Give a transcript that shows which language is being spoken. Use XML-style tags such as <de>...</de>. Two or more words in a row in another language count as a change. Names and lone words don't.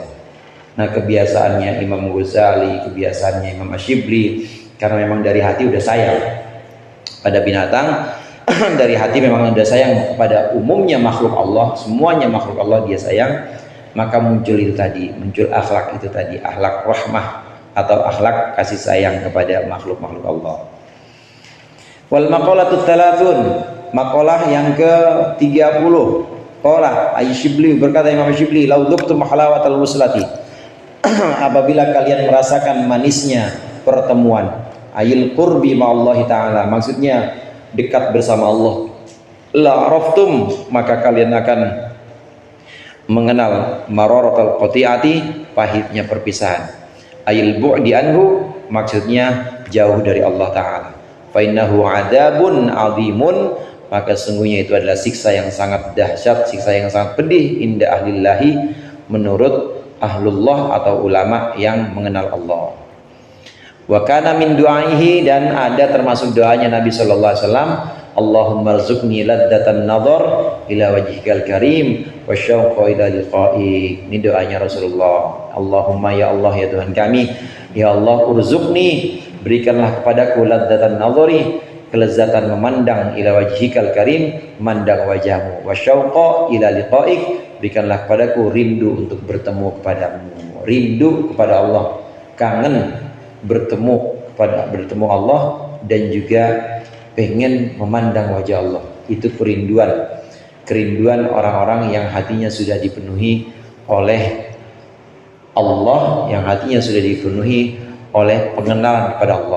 <id>Nah, kebiasaannya Imam Ghazali, kebiasaannya Imam Asyibli, karena memang dari hati udah sayang pada binatang, dari hati memang udah sayang pada umumnya makhluk Allah, semuanya makhluk Allah dia sayang, maka muncul itu tadi, muncul akhlak itu tadi, akhlak rahmah atau akhlak kasih sayang kepada makhluk-makhluk Allah.</id> <ar>والمقالة الثلاثون,</ar> <id>maqalah yang ke-30.</id> <ar>قال شبلي,</ar> <id>berkata Imam Shibli,</id> <ar>لو ذقتم حلاوة الوصلة,</ar> <id>apabila kalian merasakan manisnya pertemuan,</id> <ar>أي القرب مع الله تعالى,</ar> <id>maksudnya dekat bersama Allah,</id> <ar>لعرفتم,</ar> <id>maka kalian akan mengenal</id> <ar>مرارة القطيعة,</ar> <id>pahitnya perpisahan.</id> <ar>أي البعد عنه,</ar> <id>maksudnya jauh dari Allah Ta'ala.</id> <ar>فإنه عذاب عظيم,</ar> <id>maka sungguhnya itu adalah siksa yang sangat dahsyat, siksa yang sangat pedih,</id> <ar>عند أهل الله,</ar> <id>menurut ahlullah atau ulama yang mengenal Allah.</id> <ar>وكان من دعائه,</ar> <id>dan ada termasuk doanya Nabi</id> <ar>صلى الله عليه وسلم, اللهم ارزقني لذة النظر إلى وجهك الكريم والشوق إلى لقائي.</ar> <id>Ini doanya Rasulullah. Allahumma, ya Allah, ya Tuhan kami, ya Allah, urzuqni, berikanlah kepadaku</id> <ar>لذة النظر,</ar> <id>kelezatan memandang,</id> <ar>إلى وجهك الكريم,</ar> <id>mandang wajahmu,</id> <ar>والشوق إلى لقائك,</ar> <id>berikanlah kepadaku rindu untuk bertemu kepadamu, rindu kepada Allah, kangen bertemu Allah, dan juga pengen memandang wajah Allah. Itu kerinduan orang-orang yang hatinya sudah dipenuhi oleh Allah, yang hatinya sudah dipenuhi oleh pengenalan kepada Allah.</id>